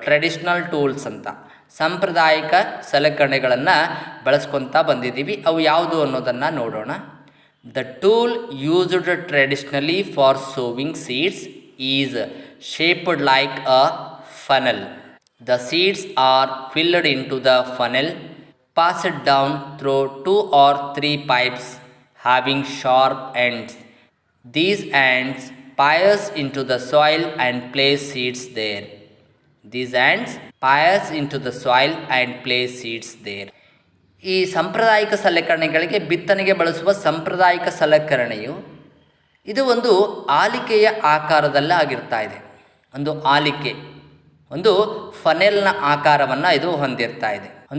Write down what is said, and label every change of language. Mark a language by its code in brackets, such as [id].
[kn] Traditional tools ಅಂತ ಸಾಂಪ್ರದಾಯಿಕ ಸಲಕರಣೆಗಳನ್ನು ಬಳಸ್ಕೊತಾ ಬಂದಿದ್ದೀವಿ. ಅವು ಯಾವುದು ಅನ್ನೋದನ್ನು ನೋಡೋಣ. [en] The tool used traditionally for sowing seeds is shaped like a funnel. The seeds are filled into the funnel, passed down through 2 or 3 pipes having sharp ends. These ends pierce into the soil and place seeds there. These ends pierce into the soil and place seeds there. [kn] ಈ ಸಾಂಪ್ರದಾಯಿಕ ಸಲಕರಣೆಗಳಿಗೆ ಬಿತ್ತನೆಗೆ ಬಳಸುವ ಸಾಂಪ್ರದಾಯಿಕ ಸಲಕರಣೆಯು ಇದು ಒಂದು ಆಲಿಕೆಯ ಆಕಾರದಲ್ಲೇ ಆಗಿರ್ತಾ ಇದೆ. ಒಂದು ಆಲಿಕೆ, ಒಂದು ಫನೆಲ್ನ ಆಕಾರವನ್ನು ಇದು ಹೊಂದಿರ್ತಾ ಇದೆ.